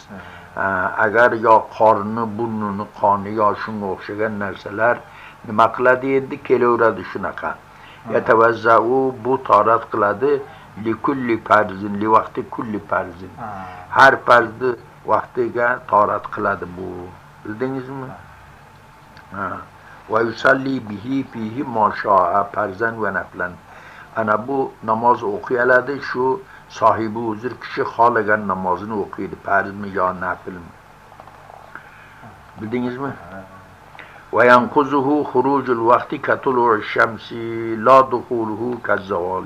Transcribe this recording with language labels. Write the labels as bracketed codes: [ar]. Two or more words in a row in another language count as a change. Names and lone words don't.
[uz] Agar yo qorni, burnini qoni yo shunga o'xshagan narsalar nima qiladi endi kelaveradi shunaqa. [ar] Yatavazzau [uz] bu torat qiladi [ar] لكل فرض لوقت كل فرض. [uz] Har farzni vaqtiga torat qiladi bu. [ar] Bildingizmi? ويصلي به فيه ما شاء فرضا ونفلا. [uz] Ana bu namoz o'qiyaladi, shu sohibi uzr kishi xohlagan namozini o'qiydi, farzmi yo naflmi. Bildingizmi? [ar] وينقضه خروج الوقت كطلوع الشمس لا دخوله كالزوال.